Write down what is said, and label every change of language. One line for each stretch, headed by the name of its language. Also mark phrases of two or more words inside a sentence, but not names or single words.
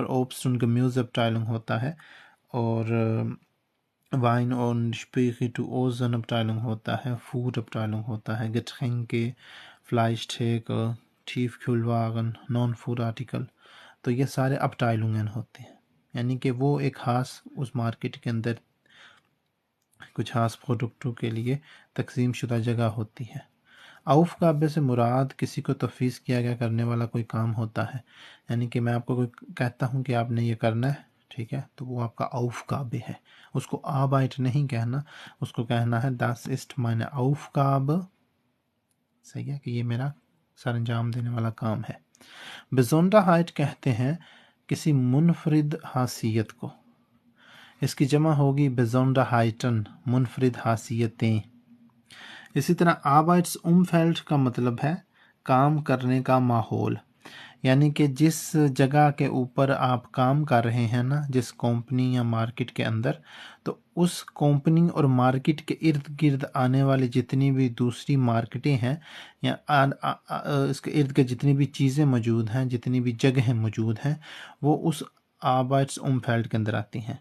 German: Obst und Gemüse Abteilung
Urdu: ہوتا ہے، اور
German: Wein und Spirituosen Abteilung
Urdu: ہوتا ہے،
German: Food Abteilung
Urdu: ہوتا ہے،
German: Getränke، Fleischtheke، Tiefkühlwaren، Non-Food Artikel,
Urdu: تو یہ سارے Abteilungen ہوتے ہیں، یعنی کہ وہ ایک خاص اس مارکیٹ کے اندر کچھ خاص پروڈکٹوں کے لیے تقسیم شدہ جگہ ہوتی ہے۔ اوفگابے سے مراد کسی کو تفویض کیا گیا کرنے والا کوئی کام ہوتا ہے، یعنی کہ میں آپ کو کوئی کہتا ہوں کہ آپ نے یہ کرنا ہے، ٹھیک ہے، تو وہ آپ کا اوفگابے ہے۔ اس کو آبائٹ نہیں کہنا، اس کو کہنا ہے
German: das ist meine Aufgabe،
Urdu: صحیح ہے کہ یہ میرا سر انجام دینے والا کام ہے۔ Besonderheit کہتے ہیں کسی منفرد حیثیت کو، اس کی جمع ہوگی Besonderheiten، منفرد حیثیتیں۔ اسی طرح
German: Arbeits Umfeld
Urdu: کا مطلب ہے کام کرنے کا ماحول، یعنی کہ جس جگہ کے اوپر آپ کام کر رہے ہیں نا، جس کمپنی یا مارکیٹ کے اندر، تو اس کمپنی اور مارکیٹ کے ارد گرد آنے والی جتنی بھی دوسری مارکیٹیں ہیں یا اس کے ارد گرد جتنی بھی چیزیں موجود ہیں، جتنی بھی جگہیں موجود ہیں، وہ اس
German: Arbeits Umfeld
Urdu: کے اندر آتی ہیں۔